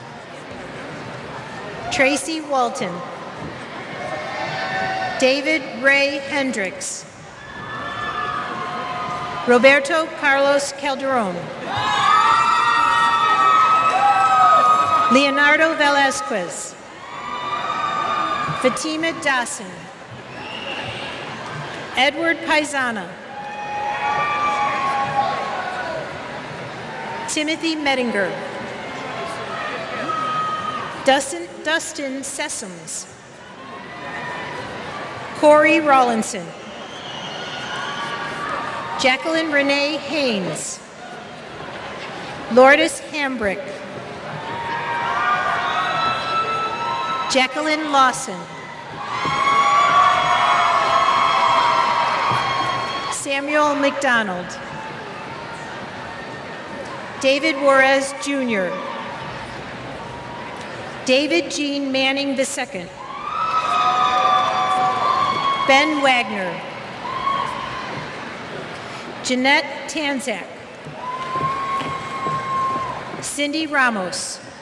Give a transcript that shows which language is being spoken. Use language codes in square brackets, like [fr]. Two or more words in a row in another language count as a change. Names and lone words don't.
[en] Tracy Walton. David Ray Hendricks. Roberto Carlos Calderon. Leonardo Velasquez. Fatima Dawson. Edward Paisana. Timothy Mettinger. Dustin Sessoms. Corey Rawlinson. Jacqueline Renee Haynes. Lourdes Hambrick. Jacqueline Lawson. Samuel McDonald. David Juarez Jr. David Jean Manning II. Ben Wagner. Jeanette Tanzak. Cindy Ramos.